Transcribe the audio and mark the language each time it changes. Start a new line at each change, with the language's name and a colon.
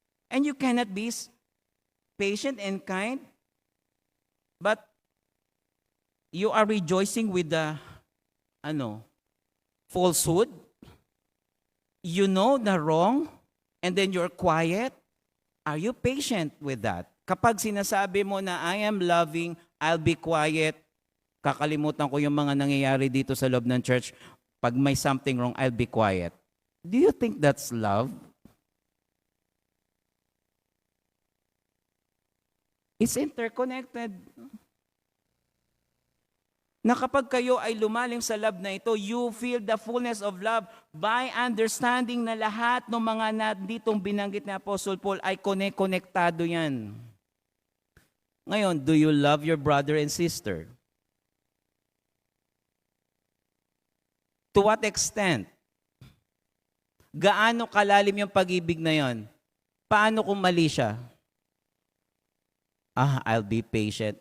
English: And you cannot be patient and kind, but you are rejoicing with the falsehood. You know the wrong, and then you're quiet. Are you patient with that?
Filipino: Kapag sinasabi mo na
English: I am loving, I'll be quiet,
Filipino: kakalimutan ko yung mga nangyayari dito sa loob ng church. Pag may
English: something wrong, I'll be quiet. Do you think that's love? It's interconnected.
Filipino: Na kapag kayo ay lumalim sa love na ito,
English: you feel the fullness of love by understanding
Filipino: na lahat ng mga nanditong binanggit ni Apostle Paul ay konektado yan.
English: Ngayon, do you love your brother and sister? To what extent?
Filipino: Gaano kalalim yung pag-ibig na yon? Paano kung mali siya?
English: I'll be patient.